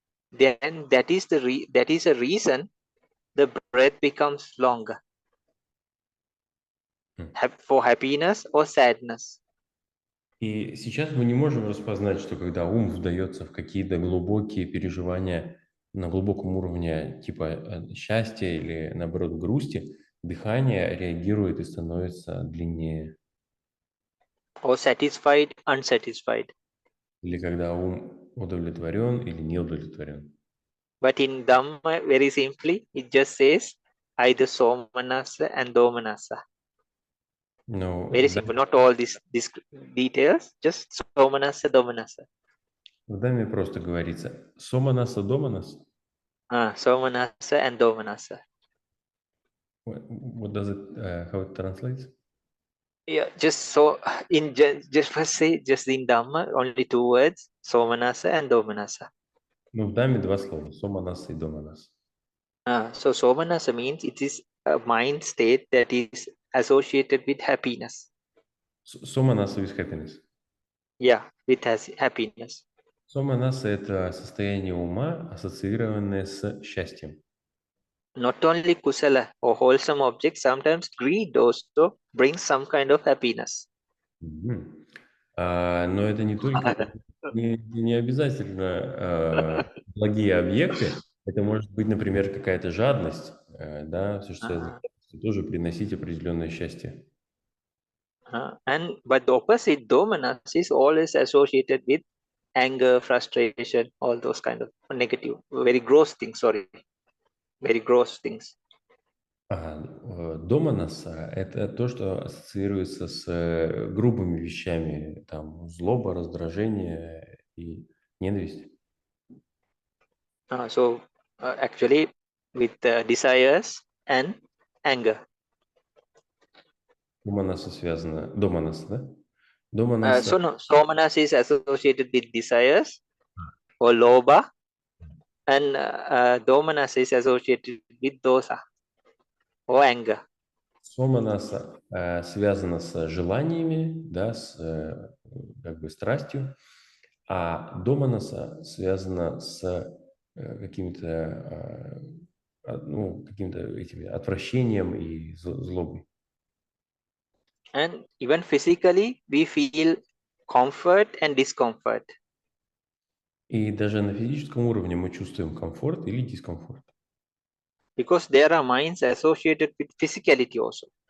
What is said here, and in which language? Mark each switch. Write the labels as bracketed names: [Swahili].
[English] Then that is a reason the breath becomes longer. for happiness or sadness. [Russian] И сейчас мы не можем распознать, что когда ум вдается в какие-то глубокие переживания на глубоком уровне, типа счастья или, наоборот, грусти, дыхание реагирует и становится длиннее. [English] Or satisfied, unsatisfied. [Russian] Или когда ум удовлетворен или не удовлетворен. [English] But in Dhamma, very simply, it just says either somanasa and domanasa. [Russian] Но [English] Very simple, not all these details, just somanasa, domanasa. [Russian] в Дhamме просто говорится «соманаса доманас». [English] Somanasa and domanasa. What does it, how it translates? Yeah, just so in just first say just in Dhamma, only two words, somanasa and domanasa. [Russian] Ну, в Дhamме два слова «соманаса» и «доманас». [English] So somanasa means it is a mind state that is associated with happiness. Соманаса with happiness. Yeah, with happiness. [Russian] Соманаса – это состояние ума, ассоциированное с счастьем. [English] Not only kusala or wholesome objects, sometimes greed also brings some kind of happiness. [Russian] Но это не только, не обязательно благие объекты. Это может быть, например, какая-то жадность, да, все, что связано с этим, тоже приносить определенное счастье. [English] But the opposite, domanas, is always associated with anger, frustration, all those kind of negative, very gross things. Very gross things. [Russian] Доманаса – это то, что ассоциируется с грубыми вещами, там, злоба, раздражение и ненависть. [English] So actually with desires and anger. [Russian] Доманаса связано, доманаса, да? Доманаса. [English] So no, somanas is associated with desires or loba, and domanas is associated with dosa or anger. [Russian] Соманаса связано с желаниями, да, с как бы страстью, а доманаса связано с каким-то этими отвращением и злобой. [English] And even physically, we feel comfort and discomfort. [Russian] И даже на физическом уровне мы чувствуем комфорт или дискомфорт. [English] Because there are minds associated with physicality also.